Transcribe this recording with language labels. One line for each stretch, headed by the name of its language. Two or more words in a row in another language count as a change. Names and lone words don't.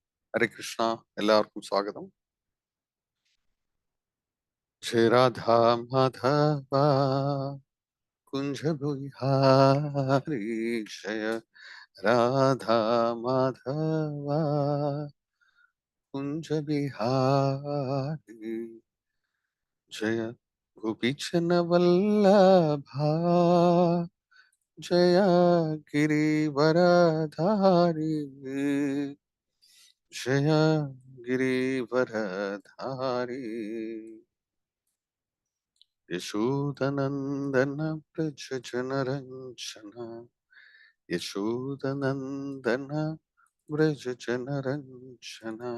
Sanskrit: ഹരേ കൃഷ്ണ.
Malayalam: എല്ലാവർക്കും സ്വാഗതം.
Sanskrit: ജയ രാധാ മാധവ കുഞ്ച ബിഹാരി, ജയ രാധാ മാധവ കുഞ്ച ബിഹാരി, ജയ ഗോപീചന വല്ലഭ, ജയ गिरिवरधारी, जय गिरिवरधारी, यशोदनंदन व्रज जनरंजन, यशोदनंदन व्रज जनरंजन,